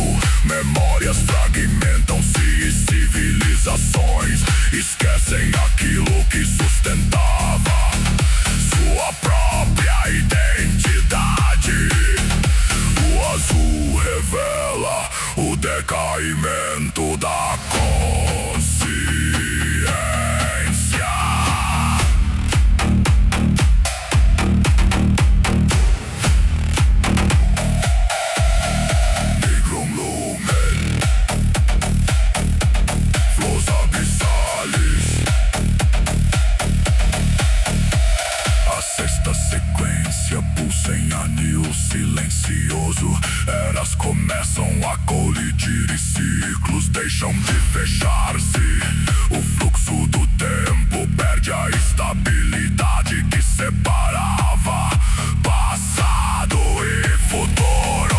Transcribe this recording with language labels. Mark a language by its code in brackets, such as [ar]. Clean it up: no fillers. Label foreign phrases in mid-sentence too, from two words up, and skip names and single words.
[pt] Memórias fragmentam-se e civilizações esquecem aquilo que sustentava sua própria identidade. O azul revela o decaimento da consciência. [la] Negrum lumen, flores abissales. [pt] A sexta sequência pulsa em anil silencioso. Eras começam a colidir e ciclos deixam de fechar-se. O fluxo do tempo perde a estabilidade que separava passado e futuro.